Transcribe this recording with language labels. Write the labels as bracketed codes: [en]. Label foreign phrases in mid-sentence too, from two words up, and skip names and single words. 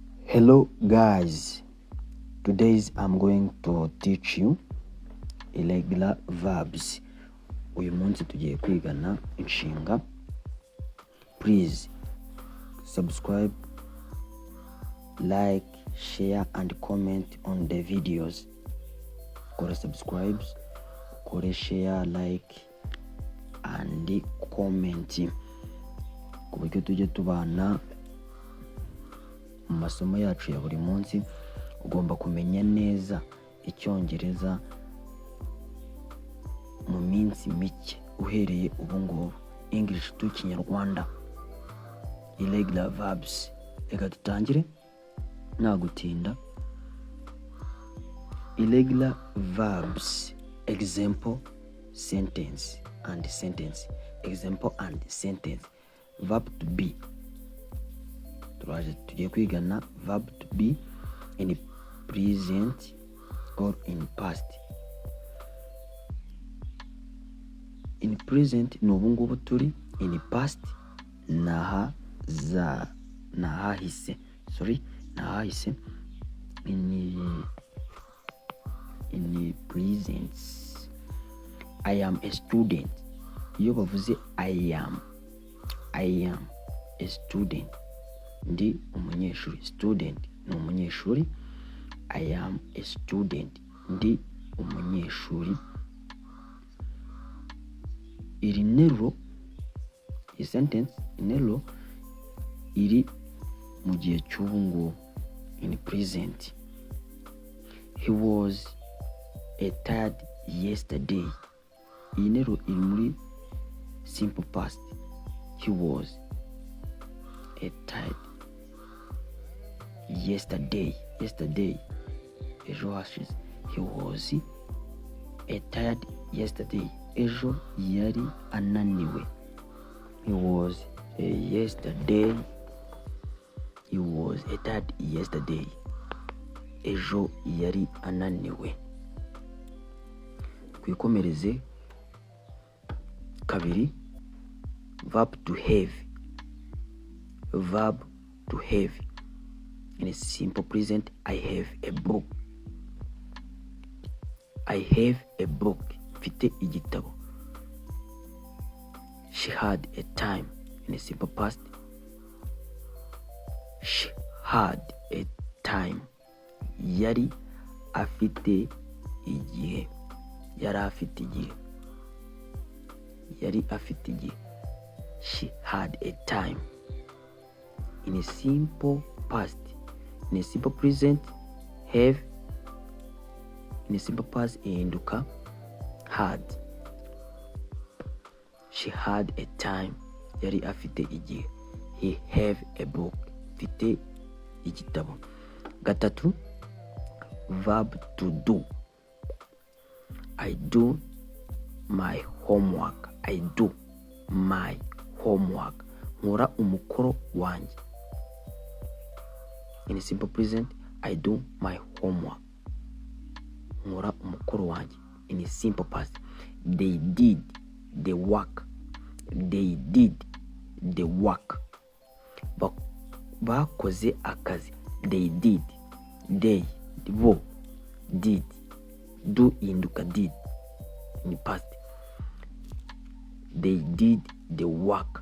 [en] Hello guys, today I'm going to teach you irregular verbs. [rw] Uyu munsi tugiye kwigana inshinga. [en] Please subscribe, like, share and comment on the videos. [rw] Kora subscribe, kora share, [en] like and comment [rw] ku buryo tujye tubana mu masomo yacu ya buri munsi. Ugomba kumenya neza icyongereza mu minsi mike uhereye ubu ngubu. [en] English to kinyarwanda. Irregular verbs. [rw] Reka tutangire nta gutinda. [en] Irregular verbs. Example, sentence and sentence. Example and sentence. Verb to be. [rw] Tugiye kwigana [en] verb to be in present or in past. In present [rw] ni ubu ngubu turi, [en] in past nahahise. In present, I am a student. [rw] Iyo bavuze [en] I am a student, [rw] ndi umunyeshuri. Student ni umunyeshuri. [en] I am a student, [rw] ndi umunyeshuri. Iri nteruro, iyi sentence, interuro iri mu gihe cy'ubu ngubu, [en] in present. He was tired yesterday. [rw] Iyi nteruro iri muri [en] simple past. He was tired yesterday. [rw] Ejo hashize. [en] He was tired yesterday. [rw] Ejo yari ananiwe. [en] He was tired yesterday. [rw] Ejo yari ananiwe. Kwikomereze kabiri. [en] Verb to have. Verb to have. In a simple present, I have a book. I have a book. [rw] Mfite igitabo. [en] She had a time. In a simple past, she had a time. [rw] Yari afite igihe. Yari afite igihe. [en] She had a time. In a simple past. In a simple present, have. In a simple past, ihinduka had. She had a time. [rw] Yari afite igihe. [en] He have a book. [rw] Mfite igitabo. Gatatu. [en] Verb to do. I do my homework. I do my homework. [rw] Nkora umukoro wanjye. [en] In a simple present, I do my homework. [rw] Nkora umukoro wanjye. [en] In a simple past, they did the work. [rw] Bakoze akazi. [en] They did. Bo did. Do induka did. In past, they did the work.